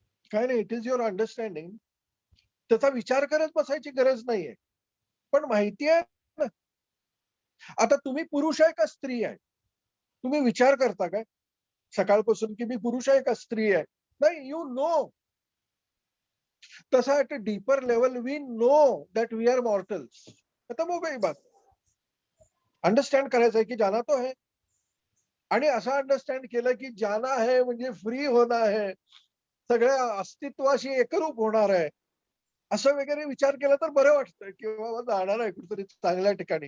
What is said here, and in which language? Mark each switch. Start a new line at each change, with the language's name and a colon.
Marathi: काय नाही,
English: It is your understanding.
Marathi: त्याचा विचार करत बसायची गरज नाहीये. पण माहिती आहे ना, आता तुम्ही पुरुष आहे का स्त्री आहे, तुम्ही विचार करता काय सकाळपासून की मी पुरुष आहे का स्त्री आहे? नाही,
English: You know.
Marathi: तसा
English: At a deeper level we know that we are mortals.
Marathi: आता
Hindi: वो गई बात.
Marathi: अंडरस्टँड करायचं आहे की
Hindi: जाना तो है.
Marathi: आणि असं अंडरस्टँड केलं की
Hindi: जाना है
Marathi: म्हणजे फ्री होणार आहे, सगळ्या अस्तित्वाशी एकरूप होणार आहे, असं वगैरे विचार केला तर बरं वाटतं की बाबा जाणार आहे कुठेतरी चांगल्या ठिकाणी.